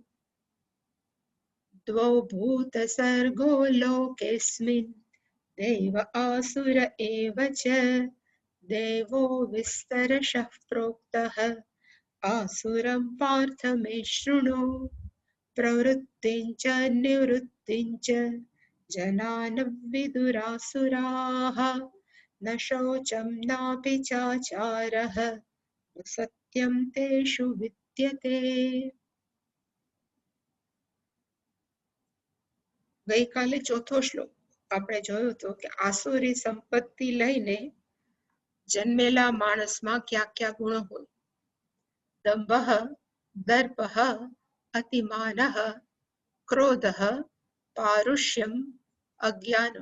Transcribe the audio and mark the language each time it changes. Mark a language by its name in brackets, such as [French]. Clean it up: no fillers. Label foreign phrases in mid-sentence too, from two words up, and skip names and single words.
[Sanskrit] भूतसर्गो लोकेऽस्मिन् देव आसुर एव च देवो विस्तरशः प्रोक्तः आसुरं पार्थ मे शृणु प्रवृत्तिं च निवृत्तिं च जनान विदुरासुराः न शौचं नापि चाचारः न सत्यं तेषु विद्यते। [Gujarati] ગઈકાલે ચોથો શ્લોક આપણે જોયો હતો કે આસુરી સંપત્તિ લઈને જન્મેલા માણસમાં કયા કયા ગુણો હોય. [Sanskrit] દંભઃ, દર્પઃ, અતિમાનઃ, ક્રોધઃ, પારુષ્યમ, અજ્ઞાનમ.